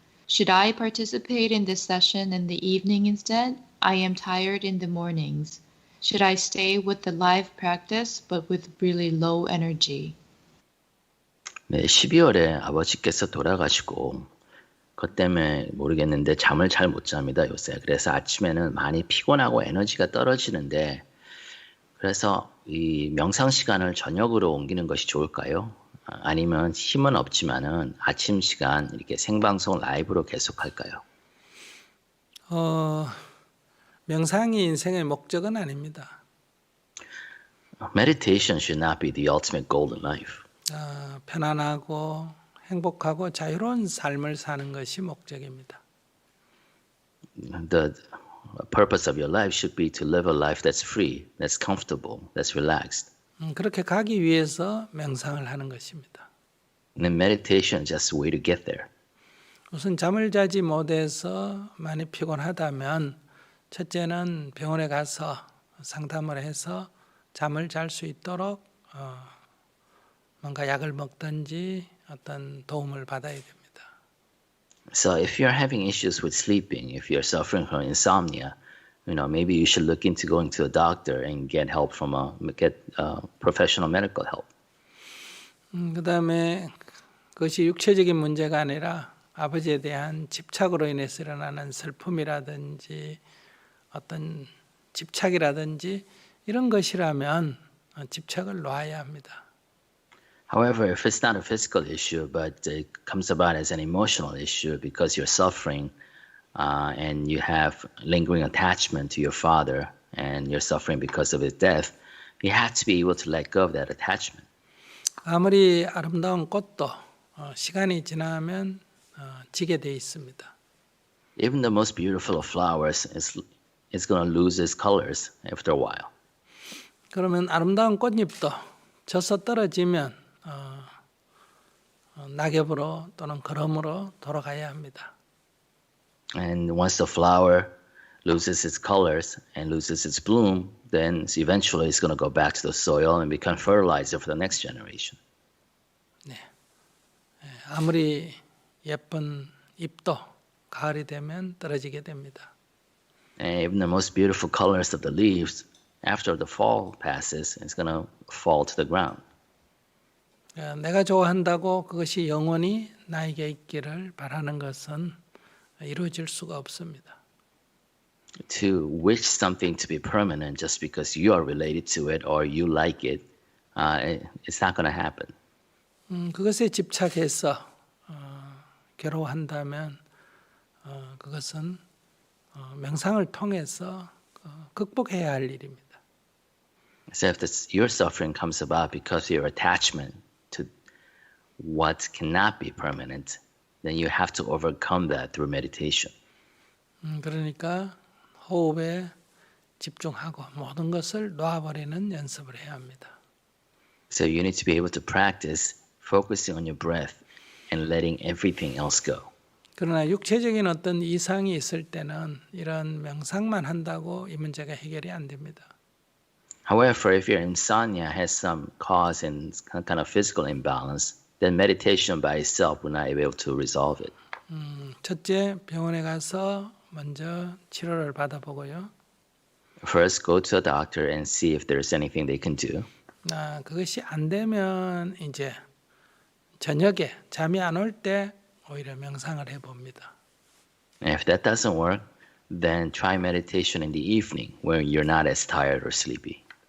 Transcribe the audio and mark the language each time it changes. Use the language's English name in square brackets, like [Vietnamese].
[English] Should I participate in this session in the evening instead? I am tired in the mornings. Should I stay with the live practice but with really low energy? [Korean] 네, 12월에 아버지께서 돌아가시고 그것 때문에 모르겠는데 잠을 잘 못 잡니다, 요새. 그래서 아침에는 많이 피곤하고 에너지가 떨어지는데 그래서 이 명상 시간을 저녁으로 옮기는 것이 좋을까요? 아니면 힘은 없지만은 아침 시간 이렇게 생방송 라이브로 계속할까요? 명상이 인생의 목적은 아닙니다. [English] Meditation should not be the ultimate goal in life. [Korean] 편안하고 행복하고 자유로운 삶을 사는 것이 목적입니다. [English] The purpose of your life should be to live a life that's free, that's comfortable, that's relaxed. [Korean] 그렇게 가기 위해서 명상을 하는 것입니다. [English] And then meditation is just a way to get there. [Korean] 우선 잠을 자지 못해서 많이 피곤하다면 첫째는 병원에 가서 상담을 해서 잠을 잘 수 있도록 뭔가 약을 먹든지 어떤 도움을 받아야 됩니다. [English] So if you're having issues with sleeping, if you're suffering from insomnia, maybe you should look into going to a doctor and get help from professional medical help. [Korean] 그다음에 그것이 육체적인 문제가 아니라 아버지에 대한 집착으로 인해서 일어나는 슬픔이라든지 어떤 집착이라든지 이런 것이라면 집착을 놔야 합니다. [English] However, if it's not a physical issue, but it comes about as an emotional issue because you're suffering and you have lingering attachment to your father and you're suffering because of his death, you have to be able to let go of that attachment. [Korean] 아무리 아름다운 꽃도 시간이 지나면 지게 돼 있습니다. [English] Even the most beautiful of flowers is going to lose its colors after a while. [Korean] 그러면 아름다운 꽃잎도 져서 떨어지면 낙엽으로 또는 거름으로 돌아가야 합니다. [English] And once the flower loses its colors and loses its bloom, then eventually it's going to go back to the soil and become fertilizer for the next generation. [Korean] 네. 아무리 예쁜 잎도 가을이 되면 떨어지게 됩니다. [English] And even the most beautiful colors of the leaves, after the fall passes, it's going to fall to the ground. [Korean] 내가 좋아한다고 그것이 영원히 나에게 있기를 바라는 것은 이루어질 수가 없습니다. [English] To wish something to be permanent just because you are related to it or you like it, it's not going to happen. [Korean] 그것에 집착해서 괴로워한다면 그것은 명상을 통해서 극복해야 할 일입니다. [English] So if your suffering comes about because of your attachment to what cannot be permanent, then you have to overcome that through meditation. [Korean] 그러니까 호흡에 집중하고 모든 것을 놔버리는 연습을 해야 합니다. [English] So you need to be able to practice focusing on your breath and letting everything else go. [Korean] 그러나 육체적인 어떤 이상이 있을 때는 이런 명상만 한다고 이 문제가 해결이 안 됩니다. [English] However, if your insomnia has some cause and kind of physical imbalance, then meditation by itself will not be able to resolve it. [Korean] 첫째, 병원에 가서 먼저 치료를 받아보고요. [English] First, go to a doctor and see if there's anything they can do. [Korean] 그것이 안 되면 이제 저녁에 잠이 안 올 때 오히려 명상을 해봅니다. [English] And if that doesn't work, then try meditation in the evening when you're not as tired or sleepy.